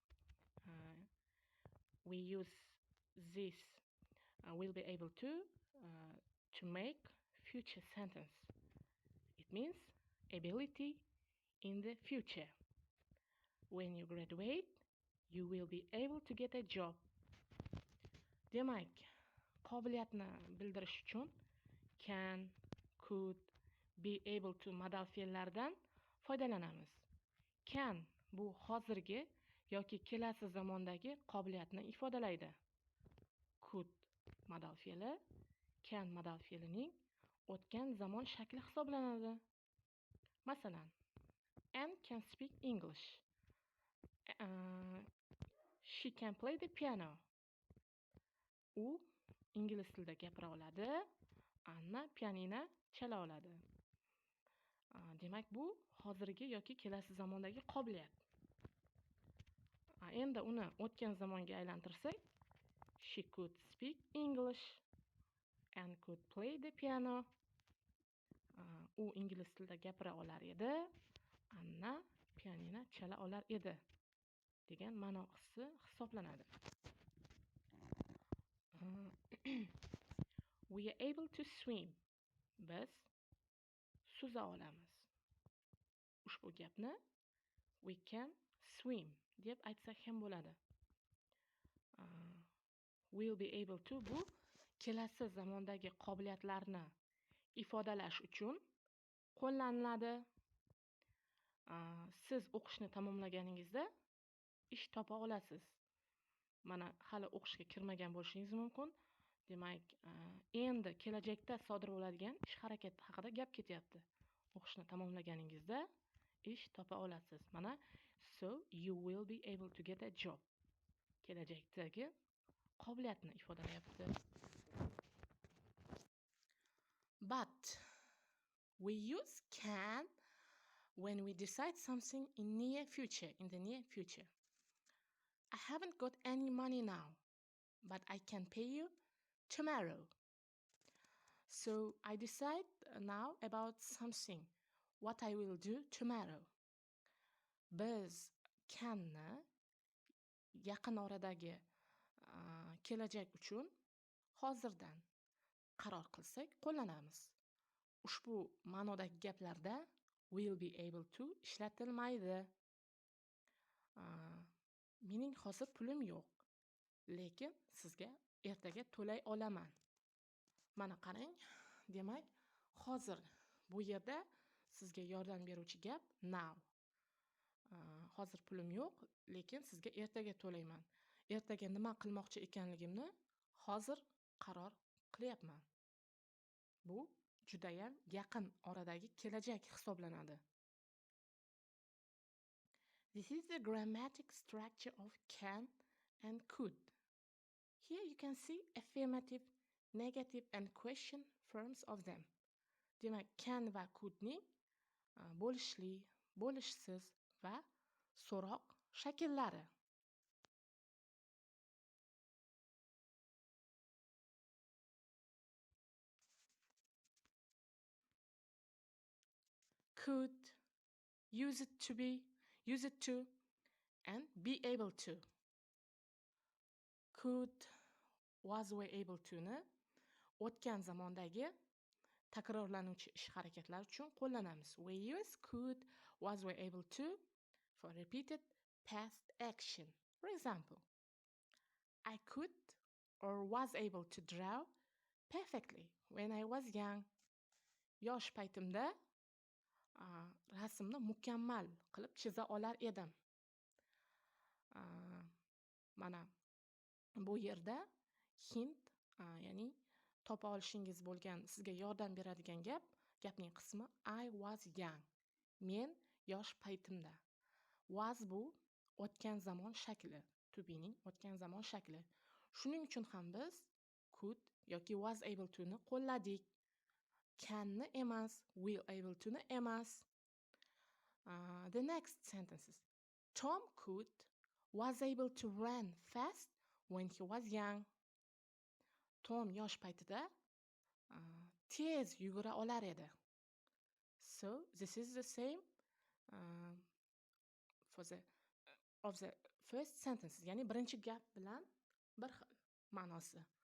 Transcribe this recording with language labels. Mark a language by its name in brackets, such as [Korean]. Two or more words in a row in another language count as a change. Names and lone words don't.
[English] We use this. We'll be able to make future sentence. It means ability in the future. When you graduate, you will be able to get a job. [Uzbek] Demak, qobiliyatni bildirish uchun [English] can, could, be able to [Uzbek] modal fe'llaridan foydalanamiz. Can bu hozirgi yoki kelasi zamondagi qobiliyatni ifodalaydi. Could modal fe'li can modal fe'lining o'tgan zamon shakli hisoblanadi. Masalan, [English] Anne can speak English. She can play the piano. [Uzbek] U ingliz tilida gapira oladi. Anna pianino chala oladi. Demak, bu hozirgi yoki kelasi zamondagi qobiliyat. Endi uni o'tgan zamonga aylantirsak, [English] she could speak English and could play the piano. [Uzbek] U ingliz tilida gapira olar edi. Anna pianino chala olar edi degan ma'nosi hisoblanadi. [English] We are able to swim. [Uzbek] Biz suza olamiz. Ushbu gapni [English] we can swim [Uzbek] deb aytsak ham bo'ladi. [English] We'll be able to [Uzbek] bu kelasi zamondagi qobiliyatlarni ifodalash uchun qo'llaniladi. Siz o'qishni tamomlaganingizda ish topa olasiz. Mana hali o'qishga kirmagan bo'lishingiz mumkin. Demak, endi kelajakda sodir bo'ladigan ish harakati haqida gap ketyapti. O'qishni tamomlaganingizda ish topa olasiz. [English] Mana so you will be able to get a job. [Uzbek] Kelajakdagi qobiliyatni ifodalayapti. [English] But we use can when we decide something in the near future. I haven't got any money now, but I can pay you tomorrow. So I decide now about something, what I will do tomorrow. [Uzbek] Biz canni yaqin oradagi kelajak uchun hozirdan qaror qilsak qo'llanamiz. Ushbu ma'nodagi gaplarda [English] will be able to [Uzbek] ishlatilmaydi. Mening hozir pulim yo'q, lekin sizga ertaga to'lay olaman. Mana qarang, demak, hozir bu yerda sizga yordam beruvchi gap now. Hozir pulim yo'q, lekin sizga ertaga to'layman. Ertaga nima qilmoqchi ekanligimni hozir qaror qilyapman. Bu juda ham yaqin oradagi kelajak hisoblanadi. [English] This is the grammatic structure of can and could. Here you can see affirmative, negative and question forms of them. [Uzbek] Demak, can va couldning bo'lishli, bo'lishsiz va so'roq shakllari. [English] Could, use it to be, use it to, and be able to. Could was were able to'ni [Uzbek] o'tgan zamondagi takrorlanuvchi ish harakatlar uchun qo'llanamiz. [English] We use could, was were able to for repeated past action. For example, I could or was able to draw perfectly when I was young. [Uzbek] Yosh paytimda rasmni mukammal qilib chiza olar edim. Mana bu yerda hint, ya'ni topa olishingiz bo'lgan, sizga yordam beradigan gapning qismi [English] I was young. [Uzbek] Men yosh paytimda. Was bu o'tgan zamon shakli, [English] to be'ning [Uzbek] o'tgan zamon shakli. Shuning uchun ham biz could yoki [English] was able to [Uzbek] ni qo'lladik. Canni emas, [English] will able to [Uzbek] ni emas. [English] The next sentences. Tom could was able to run fast when he was young. [Uzbek] Tom yosh paytida tez yugura olar edi. [English] So this is the same for the of the first sentences, [Uzbek] ya'ni birinchi gap bilan bir xil ma'nosi.